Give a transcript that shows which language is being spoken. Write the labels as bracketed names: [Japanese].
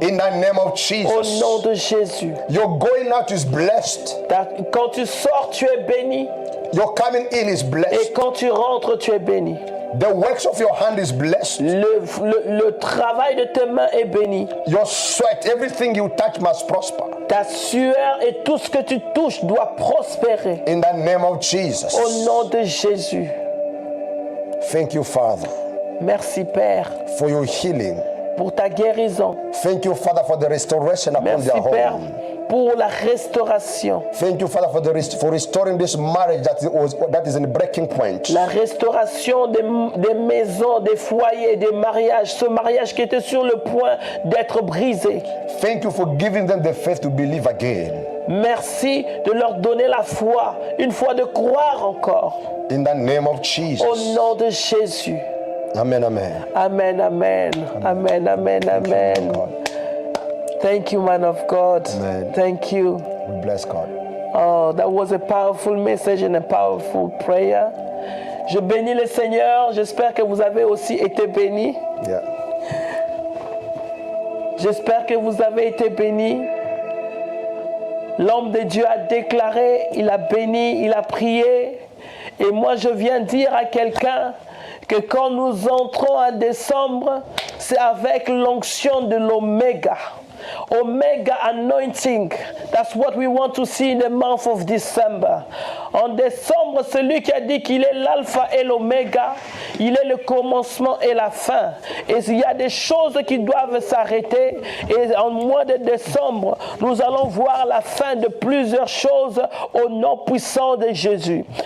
[English] in the name of [French] au [English] Jesus. [French] nom de Jésus. [English] Your going out is blessed. [French] Quand tu sors, tu es béni, [English] Your coming in is [French] et [English] blessed. [French] quand tu rentres, tu es béni. [English] The works of your hand is blessed. [French] Le travail de tes mains est béni. [English] Your sweat, everything you touch must prosper. [French] Ta sueur et tout ce que tu touches doit prospérer [English] In the name of [French] au [English] Jesus. [French] nom de Jésus. [English] Thank you, Father, [French] Merci Père [English] for your healing. [French] pour ta guérison. [English] Thank you, Father, for the restoration upon [French] Merci [English] their [French] Père [English] home. [French] pour la restauration. [English] Thank you, Father, for restoring this marriage that is in breaking point. [French] La restauration des maisons, des foyers, des mariages. Ce mariage qui était sur le point d'être brisé. [English] Thank you for giving them the faith to believe again. [French] Merci de leur donner la foi, une foi de croire encore. [English] In the name of Jesus. [French] Au nom de Jésus. Amen, amen. [English] Amen, amen. Amen, amen, amen. Thank you, man of God. Amen. Thank you. We bless God. Oh, that was a powerful message and a powerful prayer. [French] Je bénis le Seigneur. J'espère que vous avez aussi été bénis. [English] Yeah. [French] J'espère que vous avez été bénis. L'homme de Dieu a déclaré, il a béni, il a prié. Et moi, je viens dire à quelqu'un que quand nous entrons en décembre, c'est avec l'onction de l'Oméga. [English] Omega anointing. That's what we want to see in the month of December. [French] En décembre, celui qui a dit qu'il est l'alpha et l'oméga, il est le commencement et la fin. Et il y a des choses qui doivent s'arrêter. Et en mois de décembre, nous allons voir la fin de plusieurs choses au nom puissant de Jésus.